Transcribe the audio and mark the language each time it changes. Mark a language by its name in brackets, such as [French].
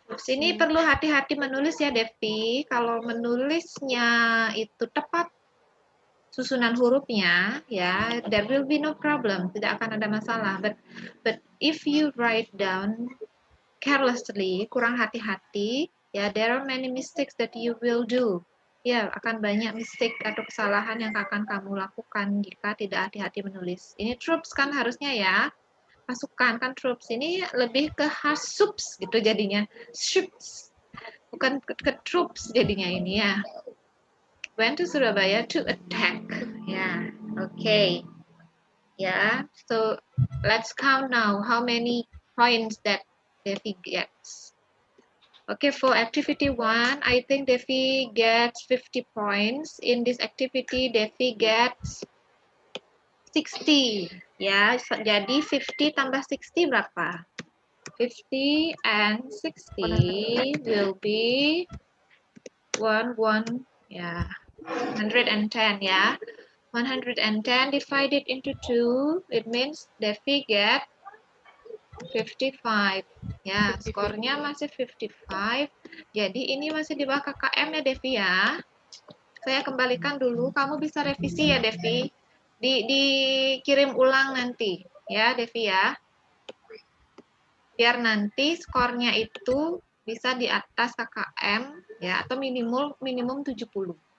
[Indonesian] Sini perlu hati-hati menulis ya, Devi. Kalau menulisnya itu tepat susunan hurufnya, ya, [English] there will be no problem. [Indonesian] Tidak akan ada masalah. [English] But if you write down carelessly, [Indonesian] kurang hati-hati, [English] ya, there are many mistakes that you will do. [Indonesian] Ya, akan banyak mistake atau kesalahan yang akan kamu lakukan jika tidak hati-hati menulis. Ini troops kan harusnya ya, pasukan kan troops. Ini lebih ke hasups gitu jadinya. Troops, bukan ke troops jadinya ini ya. [English] Went to Surabaya to attack. Ya, okay. Yeah, so let's count now how many points that Devi gets. Okay, for activity 1, I think Devi gets 50 points. In this activity, Devi gets 60. [Indonesian] Ya, jadi 50 tambah 60 berapa? [English] 50 and 60 will be 110 [Indonesian] ya. 110 ya. [English] 110 divided into 2, it means Devi get 55. [Indonesian] Ya, skornya masih 55. Jadi ini masih di bawah KKM ya, Devi ya. Saya kembalikan dulu. Kamu bisa revisi ya, Devi. Dikirim ulang nanti. Ya, Devi ya. Biar nanti skornya itu bisa di atas KKM ya atau minimum 70.